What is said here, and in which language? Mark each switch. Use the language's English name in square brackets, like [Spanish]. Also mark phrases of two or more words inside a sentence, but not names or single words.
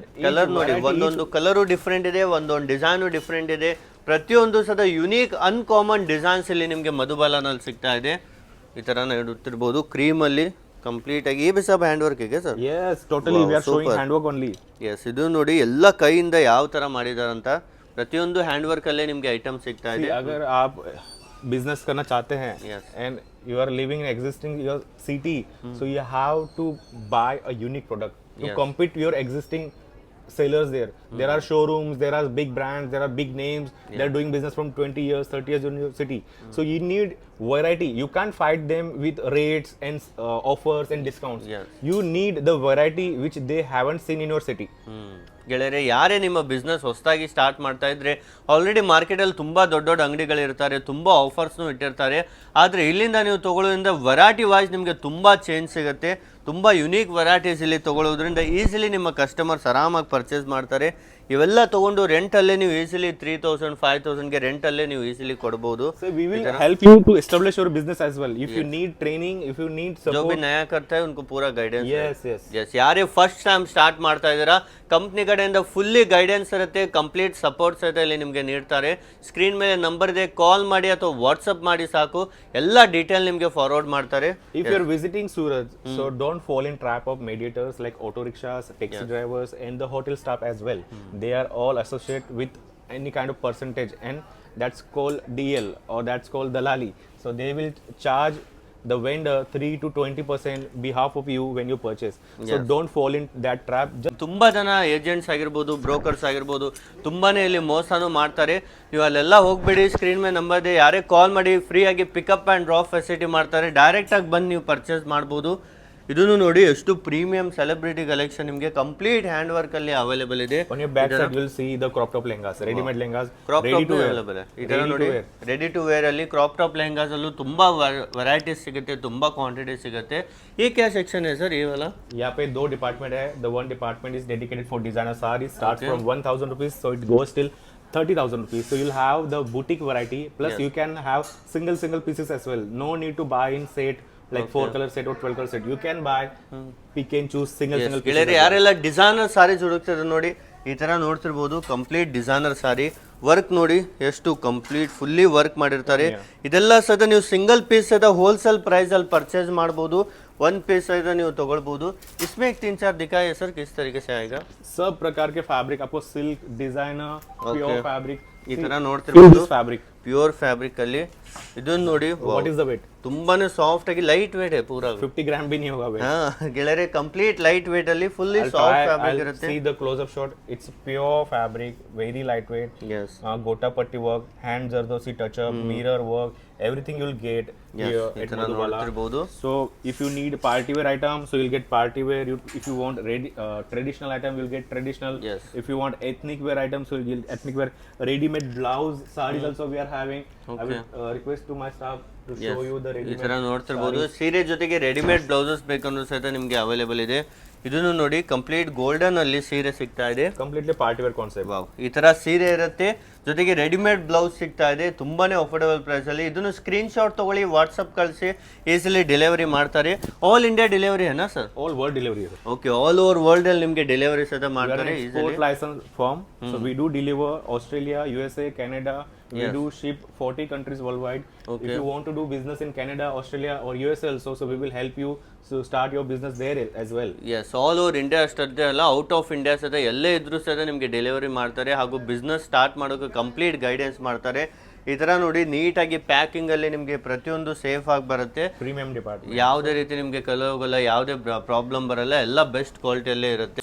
[Kannada] ಕಲರ್ ನೋಡಿ, ಒಂದೊಂದು ಕಲರು ಡಿಫ್ರೆಂಟ್ ಇದೆ, ಒಂದೊಂದು ಡಿಸೈನು ಡಿಫ್ರೆಂಟ್ ಇದೆ. ಪ್ರತಿಯೊಂದು ಸದ [English] unique uncommon designs [Kannada] ಇಲ್ಲಿ ನಿಮಗೆ ಮಧುಬಾಲನಲ್ಲಿ ಸಿಗ್ತಾ ಇದೆ. ಈ ತರ ನೋಡುತ್ತಿರಬಹುದು ಕ್ರೀಮ್ ಅಲ್ಲಿ ಕಂಪ್ಲೀಟ್ ಆಗಿ. ಈ ಸಬ್ [English] hand work [Kannada] ಇದೆ ಸರ್? [English] Yes, totally we are showing hand work only. Yes, [Kannada] ಇದು ನೋಡಿ ಎಲ್ಲ ಕೈಯಿಂದ ಯಾವ ತರ ಮಾಡಿದಾರಂತ. ಪ್ರತಿಯೊಂದು [English] hand work [Kannada] ಅಲ್ಲೇ ನಿಮಗೆ ಐಟಮ್ ಸಿಗ್ತಾ ಇದೆ. [Hindi] अगर आप बिजनेस करना चाहते हैं [English] and you are living in existing your city, so you have to buy a unique product to compete your existing sellers there. There are showrooms, there are big brands, there are big names. They are doing business from 20 years, 30 years in your city. So you need variety. You can't fight them with rates and offers and discounts. You need the variety which they haven't seen in your city. [Kannada] ಗೆಳೆಯರೆ, ಯಾರೇ ನಿಮ್ಮ ಬಿಸ್ನೆಸ್ ಹೊಸದಾಗಿ ಸ್ಟಾರ್ಟ್ ಮಾಡ್ತಾ ಇದ್ರೆ ಆಲ್ರೆಡಿ ಮಾರ್ಕೆಟಲ್ಲಿ ತುಂಬ ದೊಡ್ಡ ದೊಡ್ಡ ಅಂಗಡಿಗಳಿರ್ತಾರೆ, ತುಂಬ ಆಫರ್ಸ್ನು ಇಟ್ಟಿರ್ತಾರೆ. ಆದರೆ ಇಲ್ಲಿಂದ ನೀವು ತೊಗೊಳ್ಳೋದ್ರಿಂದ [English] variety wise [Kannada] ನಿಮಗೆ ತುಂಬ ಚೇಂಜ್ ಸಿಗುತ್ತೆ. ತುಂಬ [English] unique varieties [Kannada] ಇಲ್ಲಿ ತೊಗೊಳ್ಳೋದ್ರಿಂದ ಈಸಿಲಿ ನಿಮ್ಮ ಕಸ್ಟಮರ್ಸ್ ಆರಾಮಾಗಿ ಪರ್ಚೇಸ್ ಮಾಡ್ತಾರೆ. ಇವೆಲ್ಲ ತೊಗೊಂಡು ರೆಂಟಲ್ಲೇ ನೀವು ಈಸಿಲಿ 3,000 5,000ಗೆ ರೆಂಟಲ್ಲೇ ನೀವು ಈಸಿಲಿ ಕೊಡ್ಬೋದು. [English] So we will help you to establish your business as well. If you need training, if you need support, [Hindi] जो भी नया करता है उनको पूरा गाइडेंस. [English] yes. [Kannada] ಯಾರೇ [English] first time start [Kannada] ಮಾಡ್ತಾ ಇದ್ದೀರಾ, ಕಂಪ್ನಿ ಕಡೆಯಿಂದ [English] fully guidance [Kannada] ಇರುತ್ತೆ, [English] complete support [Kannada] ಸಹಿತ ಇಲ್ಲಿ ನಿಮಗೆ ನೀಡ್ತಾರೆ. ಸ್ಕ್ರೀನ್ ಮೇಲೆ ನಂಬರ್ ಇದೆ, ಕಾಲ್ ಮಾಡಿ ಅಥವಾ ವಾಟ್ಸಪ್ ಮಾಡಿ ಸಾಕು, ಎಲ್ಲ ಡೀಟೇಲ್ ನಿಮಗೆ ಫಾರ್ವರ್ಡ್ ಮಾಡ್ತಾರೆ. [English] If you are visiting Surat, so don't fall in trap of mediators like auto rickshaws, taxi drivers and the hotel staff as well. They are all associated with any kind of percentage, and that's called DL or that's called dalali. So they will charge the vendor 3 to 20% behalf of you when you purchase. So don't fall in that trap. [Kannada] ತುಂಬಾ ಜನ ಏಜೆಂಟ್ಸ್ ಆಗಿರ್ಬೋದು, ಬ್ರೋಕರ್ಸ್ ಆಗಿರ್ಬೋದು, ತುಂಬಾನೇ ಇಲ್ಲಿ ಮೋಸನೂ ಮಾಡ್ತಾರೆ. ನೀವು ಅಲ್ಲೆಲ್ಲ ಹೋಗ್ಬೇಡಿ, ಸ್ಕ್ರೀನ್ ಮೇಲೆ ನಂಬರ್ ಇದೆ, ಯಾರೇ ಕಾಲ್ ಮಾಡಿ ಫ್ರೀ ಆಗಿ [English] pickup and drop facility [Kannada] ಮಾಡ್ತಾರೆ. ಡೈರೆಕ್ಟ್ ಆಗಿ ಬಂದು ನೀವು ಪರ್ಚೇಸ್ ಮಾಡ್ಬೋದು. ಇದನ್ನು ನೋಡಿ, ಎಷ್ಟು [English] premium celebrity collection [Kannada] ನಿಮಗೆ [English] complete hand work [Kannada] ಅಲ್ಲಿ ಅವೈಲೇಬಲ್ ಇದೆ. [English] On your back side you will see the crop top lehengas, ready made lehengas, ready to wear. [Kannada] ಇದರ ನೋಡಿ, [English] ready to wear [Kannada] ಅಲ್ಲಿ [English] crop top lehengas [Kannada] ಅಲ್ಲೂ ತುಂಬಾ ವೆರೈಟೀಸ್ ಸಿಗುತ್ತೆ, ತುಂಬಾ ಕ್ವಾಂಟಿಟಿ ಸಿಗುತ್ತೆ. [Hindi] ये क्या सेक्शन है सर, ये वाला? यहाँ पे दो डिपार्टमेंट है. [English] The one department is dedicated for designer sarees, starts from 1,000 rupees, so it goes till 30,000 rupees. So you'll have the boutique variety, plus you can have single pieces as well. No need to buy in set like 4 color set or 12 color set. You can buy, pick and choose single pieces. [Kannada] ಯಾರೆಲ್ಲ [English] designer sarees [Kannada] ಹುಡುಕ್ತಾರೆ ನೋಡಿ, ಈ ತರ ನೋಡ್ತಿರ್ಬೋದು. [English] complete designer saree work [Kannada] ನೋಡಿ, ಎಷ್ಟು [English] complete fully work [Kannada] ಮಾಡಿರ್ತಾರೆ. ಇದೆಲ್ಲ ಸದ ನೀವು [English] single piece [Kannada] ಸದ [English] wholesale price [Kannada] ಅಲ್ಲಿ ಪರ್ಚೇಸ್ ಮಾಡ್ಬೋದು. [English] one piece [Kannada] सहित ನೀವು ತಗೊಳ್ಳಬಹುದು. [Hindi] इसमें 3-4 दिखाइए सर, किस तरीके से आएगा? सब प्रकार के फैब्रिक आपको, सिल्क, डिजाइनर, [English] pure fabric, [Kannada] ಈ ತರ ನೋಡ್ತಿರ್ಬೋದು. [Hindi] फैब्रिक, [English] pure fabric [Kannada] ಅಲ್ಲಿ ಇದನ್ನ ನೋಡಿ. [English] what is the weight? [Kannada] ತುಂಬಾನೇ ಸಾಫ್ಟ್ ಆಗಿ [English] light weight [Hindi] है पूरा. 50 ग्राम भी नहीं होगा वेट. [Kannada] हां ಗೆಳೆಯರೆ, [English] complete light weight [Kannada] ಅಲ್ಲಿ [English] fully soft fabric [Kannada] ಇರುತ್ತೆ. [English] See the close up shot, it's pure fabric, very light weight. Yes. Gota patti work, hand zardosi touch up, mirror work, everything you'll get here at Madhubala. So if you need party wear item, so you'll get party wear. If you want traditional item, you'll get traditional. Yes. If you want ethnic wear items, so you'll get ethnic wear. Ready made blouse sarees also we are having. I will request to my staff to show you the ready made. [Kannada] ಈ ತರ ನೋಡ್ತಿರ್ಬೋದು. ಸೀರೆ ಜೊತೆಗೆ [English] readymade blouses [Kannada] ಬೇಕಂದ್ರೂ ಸಹಿತ ನಿಮಗೆ ಅವೈಲೇಬಲ್ ಇದೆ. ಇದನ್ನು ನೋಡಿ, [English] complete golden [Kannada] ಅಲ್ಲಿ ಸೀರೆ ಸಿಗ್ತಾ ಇದೆ. [English] completely party wear concept. [Kannada] ವಾವ್, ಈ ತರ ಸೀರೆ ಇರುತ್ತೆ, ಜೊತೆಗೆ [English] readymade blouse [Kannada] ಸಿಗ್ತಾ ಇದೆ ತುಂಬಾನೇ [English] affordable price [Kannada] ಅಲ್ಲಿ. ಇದನ್ನು [English] screen shot [Kannada] ತಗೊಳ್ಳಿ, ವಾಟ್ಸ್ಆಪ್ ಕಳಿಸಿ, ಈಸಿಲಿ ಡೆಲಿವರಿ ಮಾಡ್ತಾರೆ. [English] all India delivery [Hindi] है ना सर? [English] all world delivery ಇದೆ. [Kannada] ಓಕೆ, [English] all over world [Kannada] ಅಲ್ಲಿ ನಿಮಗೆ ಡೆಲಿವರಿ ಸಹಿತ ಮಾಡ್ತಾರೆ. [English] export license firm, so we do deliver Australia, USA, Canada. We do ship 40 countries worldwide. If you want to do business in Canada, Australia or USA also, so we will help you to start your business there as well. Yes, all over India [Kannada] ಅಷ್ಟೇ ಅಲ್ಲ, [English] out of India [Kannada] ಸಹಿತ ಎಲ್ಲೇ ಇದ್ರೂ ಸಹಿತ ನಿಮಗೆ ಡೆಲಿವರಿ ಮಾಡ್ತಾರೆ. ಹಾಗೂ [English] business start [Kannada] ಮಾಡೋಕೆ [English] complete guidance [Kannada] ಮಾಡ್ತಾರೆ. ಈ ತರ ನೋಡಿ ನೀಟಾಗಿ ಪ್ಯಾಕಿಂಗ್ ಅಲ್ಲಿ ನಿಮ್ಗೆ ಪ್ರತಿಯೊಂದು ಸೇಫ್ ಆಗಿ ಬರುತ್ತೆ. [English] premium department, [Kannada] ಯಾವುದೇ ರೀತಿ ನಿಮ್ಗೆ ಕಲರ್ ಹೋಗಲ್ಲ, ಯಾವುದೇ ಪ್ರಾಬ್ಲಮ್ ಬರಲ್ಲ, ಎಲ್ಲ ಬೆಸ್ಟ್ ಕ್ವಾಲಿಟಿಯಲ್ಲೇ ಇರುತ್ತೆ.